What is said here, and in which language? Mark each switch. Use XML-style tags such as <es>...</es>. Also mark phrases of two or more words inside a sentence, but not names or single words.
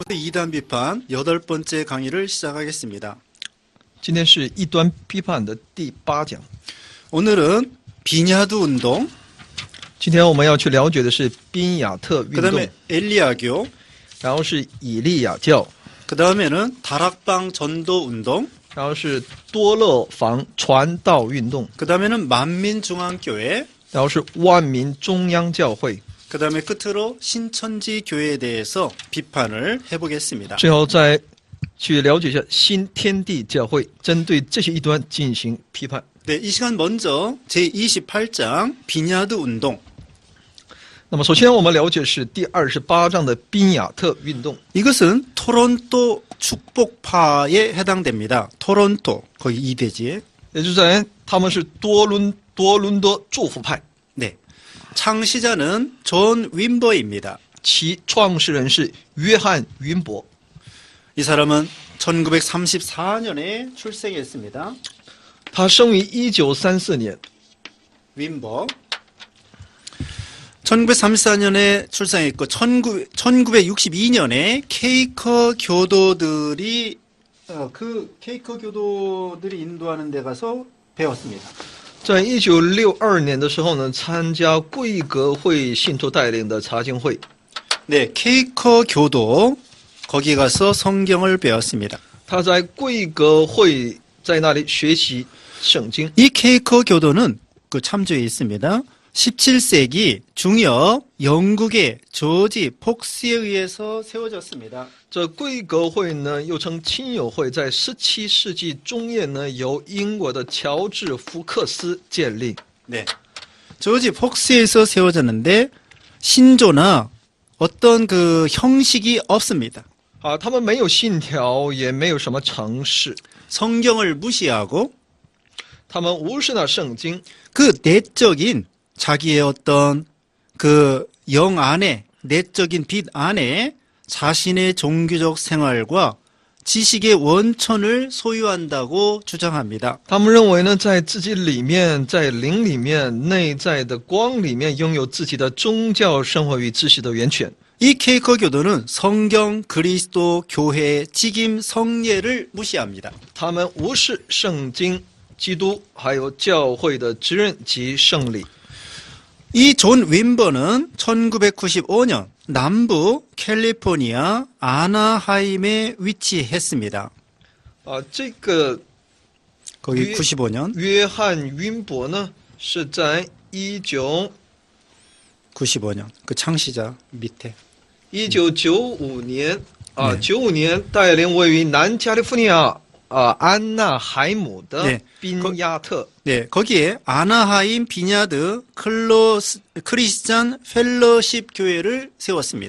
<ko>이단 비판 8번째 강의를 시작하겠습니다.</ko> <zh>今天是异端批判的第8讲。</zh> <ko>오늘은 비냐드 운동,</ko> <zh>今天我们要去了解的是宾雅特运</zh> <ko>그</ko> <zh>动，</zh> <ko>다음에 엘리야교,</ko> <zh>然后是以利亚教，</zh> <ko>그 다음에는 다락방 전도 운동,</ko> <zh>然后是多勒房传道运动，</zh> <ko>그 다음에는 만민중앙교회,</ko> <zh>然后是万民中央教会，</zh> <ko>그 다음에 끝으로 신천지 교회에 대해서 비판을 해보겠습니다.</ko> <zh>最后再去了解一下新天地教会，针对这些异端进行批判。</zh> <ko>네, 이 시간 먼저 제28장 비냐드 운동.</ko> <zh>那么首先我们了解是第28章的宾雅特运动。</zh> <ko>이것은 토론토 축복파에 해당됩니다. 토론토, 거기 이대지에.</ko> <zh>也就是在他们是多伦多祝福派，</zh> <ko>네, 창시자는 존 윈버입니다.</ko> <zh>其创始人是约翰云伯。</zh> <ko>이 사람은 1934년에 출생했습니다.</ko> <zh>他生于1934年，</zh> <ko>윈버. 1934년에 출생했고 1962년에 케이커 교도들이 케이커 교도들이 인도하는 데 가서 배웠습니다.</ko> <zh>在1962年的时候呢，参加贵格会信徒带领的查经会。</zh> <ko>네, 케이커 교도 거기 가서 성경을 배웠습니다.</ko> <zh>他在贵格会在那里学习圣经。</zh> <ko>이 케이커 교도는 그 참조에 있습니다. 17세기 중엽 영국의 조지 폭스에 의해서 세워졌습니다.</ko> <zh>这贵格会呢，又称亲友会，在17世纪中叶呢，由英国的乔治福克斯建立。</zh> <ko>네, 조지 폭스에서 세워졌는데 신조나 어떤 그 형식이 없습니다.</ko> <zh>他们没有信条，也没有什么程式，</zh> <ko>성경을 무시하고</ko> <zh>他们无视那圣经，</zh> <ko>그 내적인 자기의 어떤 그 영 안에 내적인 빛 안에 자신의 종교적 생활과 지식의 원천을 소유한다고 주장합니다.</ko> <zh>他们认为呢，在自己里面，在灵里面，内在的光里面，拥有自己的宗教生活与知识的源泉。</zh> <ko>이 케이커 교도는 성경, 그리스도, 교회, 직임, 성례를 무시합니다.</ko> <zh>他们无视圣经、基督，还有教会的职任及圣礼。</zh> <ko>이 존 윈버는 1995년 남부 캘리포니아 아나하임에 위치했습니다.</ko> <zh>这个</zh> <ko>거기 95년</ko> <zh>约翰云伯呢，是在1995</zh> <ko>그 창시자 밑에</ko> <zh>年95年带领位于南加利福尼亚安纳海姆的宾亚特。</zh> <ko>네, 거기에 아나하임 비냐드 크리스찬 펠러십 교회를 세웠습니다.</ko>